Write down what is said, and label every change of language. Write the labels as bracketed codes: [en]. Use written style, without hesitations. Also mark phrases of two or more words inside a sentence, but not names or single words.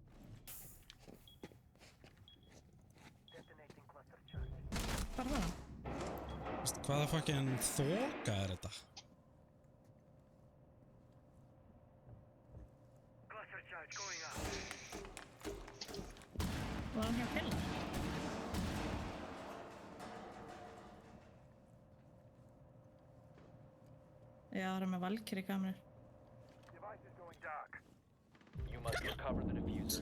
[is] Hvað var það? Veistu, hvaða fucking þoka er þetta? [en] Cluster charge going up. [is] Var hann hjá Pilla? Já, það er með valkyrjukamerur. [en] Device is going dark. You must recover the diffuser.